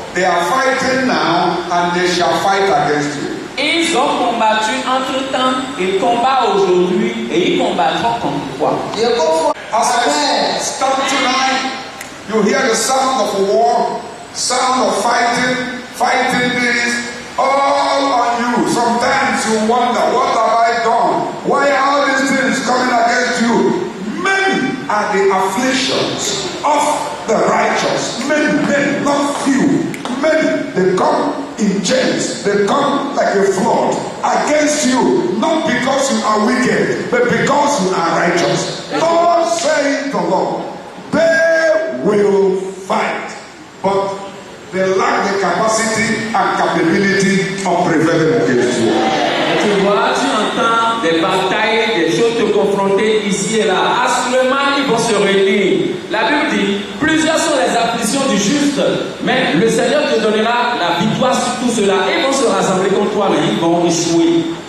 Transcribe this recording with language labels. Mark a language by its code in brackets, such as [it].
[en] they are fighting now and they shall fight against you. Ils ont combattu entre-temps, ils combattent aujourd'hui et ils combattront contre toi. As I stand tonight, you hear the sound of war, sound of fighting this, all on you. Sometimes you wonder, what have I done? Why are all these things coming against you? Many are the afflictions of the righteous. Many, not few. Many, they come in chains. They come like a flood against you, not because you are wicked, but because you are righteous. God said the Lord, they will fight, but they lack the capacity and capability of prevailing against you. [fr] Tu vois, tu entends des batailles, des choses te confronter ici et là. Assurément, ils vont se réunir. La Bible dit, plusieurs sont les afflictions du juste, mais le Seigneur te donnera la victoire sur tout cela. Ils vont se rassembler contre toi, mais ils vont échouer.